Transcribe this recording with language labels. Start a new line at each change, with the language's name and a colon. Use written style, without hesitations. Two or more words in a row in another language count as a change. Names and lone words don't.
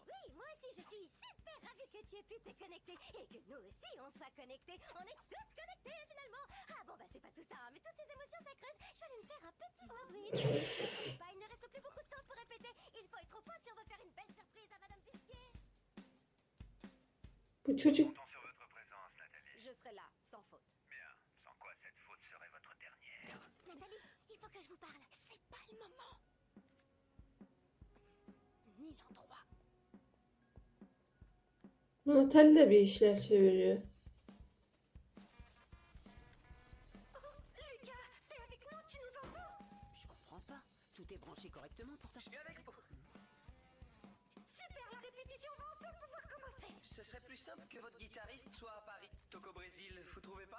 French: Oui, moi aussi, je suis super ravie que tu aies pu te connecter et que nous aussi, on soit connectés. On est tous connectés, finalement. Ah bon, bah c'est pas tout ça, hein, mais toutes ces émotions s'accrusent. Je vais aller me faire un petit sandwich. T'inquiète pas, il ne reste plus beaucoup de temps pour répéter. Il faut être au point si on veut faire une belle surprise à Madame Pistier.
Turkish: Bu çocuk
French: Comptons sur votre présence, Nathalie. Je serai là, sans faute. Bien, sans quoi cette faute serait votre dernière. Nathalie, il faut que je vous parle. C'est pas le moment. Ni l'endroit.
Turkish: Natalie de bir işler çeviriyor.
French: Lucas, t'es avec nous, tu nous entends? Je comprends pas. Tout est branché correctement pour ta... Je suis avec vous. Super, la répétition va enfin pouvoir commencer. Ce serait plus simple que votre guitariste soit à Paris. Toco Brésil, vous trouvez pas?